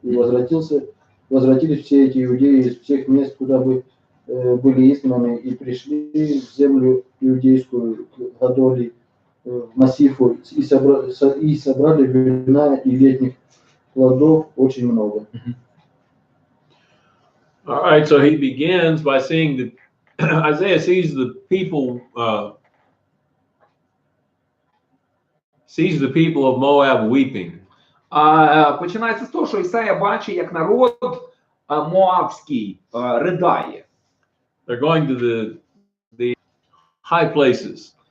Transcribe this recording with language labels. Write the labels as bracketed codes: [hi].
[ru] И возвратились все эти иудеи из всех мест, куда бы были изгнаны, и пришли в землю иудейскую, к Гадолии, в массифу, и собрали вина и летних плодов очень много. [en] All right, so he begins by seeing that Isaiah sees the people of Moab weeping. [uk] Починається з того, що Ісая бачить, як народ моавський ридає. [en] They're going to the high places.